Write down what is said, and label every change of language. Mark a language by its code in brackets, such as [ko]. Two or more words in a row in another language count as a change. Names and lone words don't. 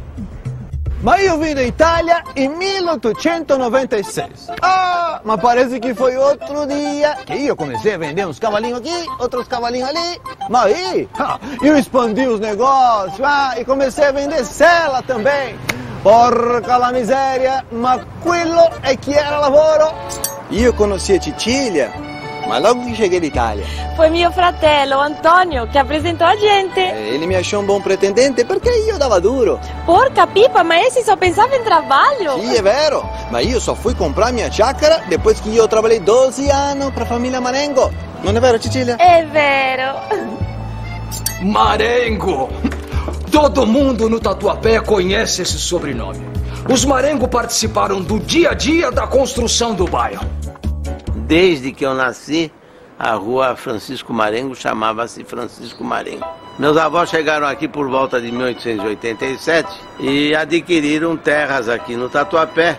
[pt] Mas eu vim da Itália em 1896. Mas parece que foi outro dia que eu comecei a vender uns cavalinhos aqui, outros cavalinhos ali. Mas aí, eu expandi os negócios e comecei a vender sela também. [it] Porca la miseria, ma quello è che era lavoro. Io conosci a Cecilia, ma [pt] logo que cheguei [it] d'Italia. [pt] Foi [it] mio fratello, [pt] Antonio, che apresentou a gente. Ele me achou um bom pretendente [it] perché io dava duro. Porca pipa, [pt] ma esse só pensava em trabalho? [it] Sì, è vero, ma io [pt] só fui comprar minha chácara depois que eu trabalhei 12 anos para a família Marengo. Não é vero, Cecilia? É vero. Marengo! Todo mundo no Tatuapé conhece esse sobrenome. Os Marengo participaram do dia a dia da construção do bairro. Desde que eu nasci, a rua Francisco Marengo chamava-se Francisco Marengo. Meus avós chegaram aqui por volta de 1887 e adquiriram terras aqui no Tatuapé.